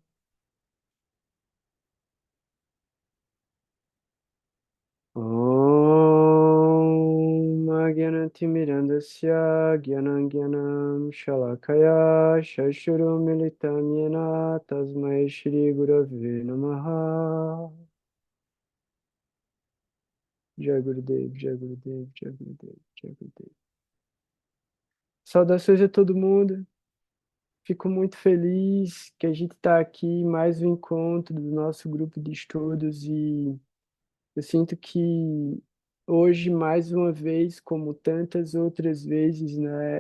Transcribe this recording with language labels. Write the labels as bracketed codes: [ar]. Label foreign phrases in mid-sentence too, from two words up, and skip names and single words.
[sa] Om Agyanatimirandasya Gyanam Shalakaya Shashurum Militam Yena Tasmai Shri Gurave Namaha. Jai Gurudev, Jai Gurudev, Jai Gurudev, Jai Gurudev. [pt] Saudações a todo mundo. Fico muito feliz que a gente está aqui em mais um encontro do nosso grupo de estudos e eu sinto que hoje, mais uma vez, como tantas outras vezes, né,